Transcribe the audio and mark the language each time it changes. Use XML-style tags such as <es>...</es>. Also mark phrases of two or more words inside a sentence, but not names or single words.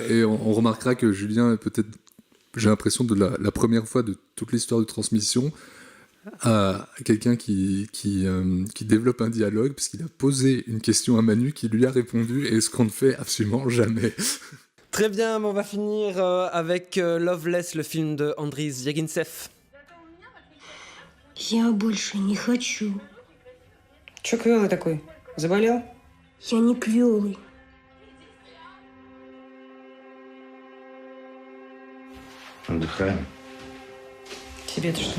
<fr>Et on remarquera que Julien est peut-être, j'ai l'impression, de la première fois de toute l'histoire de transmission, à quelqu'un qui développe un dialogue, puisqu'il a posé une question à Manu qui lui a répondu, et ce qu'on ne fait absolument jamais. Très bien, on va finir avec Loveless, le film de Andriy Звягинцев.</fr> <ru>Я больше не хочу. Чё клёвый такой? Заболел? Я не клёвый. Отдыхаем. Тебе-то что?</ru>